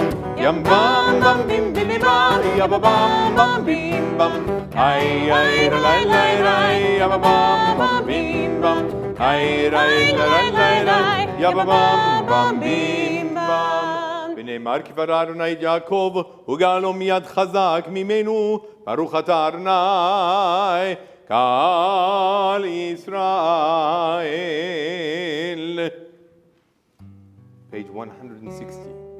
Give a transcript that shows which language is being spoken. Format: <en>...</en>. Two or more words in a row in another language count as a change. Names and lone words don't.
<he>Yam bam bam bim bidi bam, yabba bam bam bim bam. Ay ay la la la la, yabba bam bam bim bam. Ay la la la la, yabba bam bam bim bam. ונאמר כי ברא אדוני את יעקב וגאלו מיד חזק ממנו, ברוך אתה אדוני קהל ישראל.</he> <en>Page 160.</en>